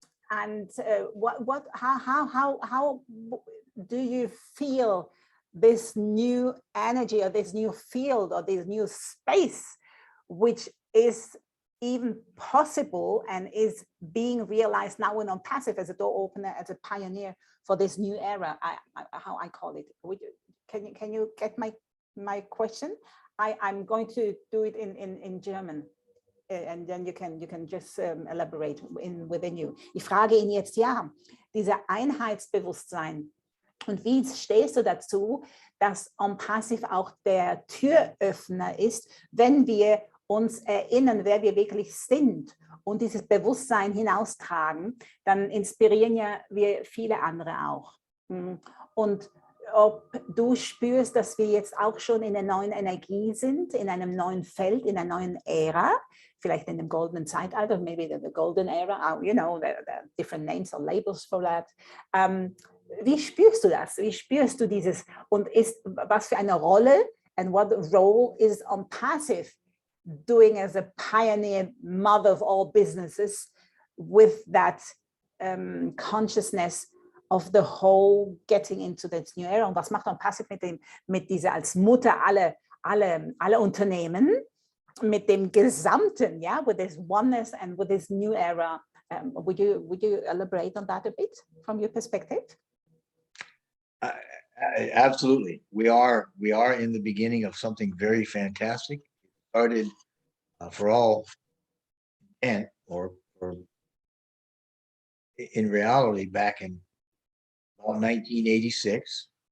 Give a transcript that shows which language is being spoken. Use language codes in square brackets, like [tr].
[en] And how do you feel this new energy or this new field or this new space, which is even possible and is being realized now in unpassive as a door opener, as a pioneer for this new era? How I call it. Can you get my question? I'm going to do it in German. And then you can just elaborate within you. [de] Ich frage ihn jetzt, ja, dieser Einheitsbewusstsein. Und wie stehst du dazu, dass unpassive auch der Türöffner ist, wenn wir uns erinnern, wer wir wirklich sind und dieses Bewusstsein hinaustragen, dann inspirieren ja wir viele andere auch. Und ob du spürst, dass wir jetzt auch schon in einer neuen Energie sind, in einem neuen Feld, in einer neuen Ära, vielleicht in dem goldenen Zeitalter, [en] maybe the golden era, you know, the different names or labels for that. [de] Wie spürst du das? Wie spürst du dieses? Und was für eine Rolle [en] and what role is unpassive doing as a pioneer mother of all businesses with that consciousness of the whole getting into this new era. [de] Und was macht ONPASSIVE mit dieser als Mutter alle Unternehmen, mit dem Gesamten, [en] yeah, with this oneness and with this new era? Would you elaborate on that a bit from your perspective? Absolutely. We are in the beginning of something very fantastic. It started for all and or in reality back in about 1986.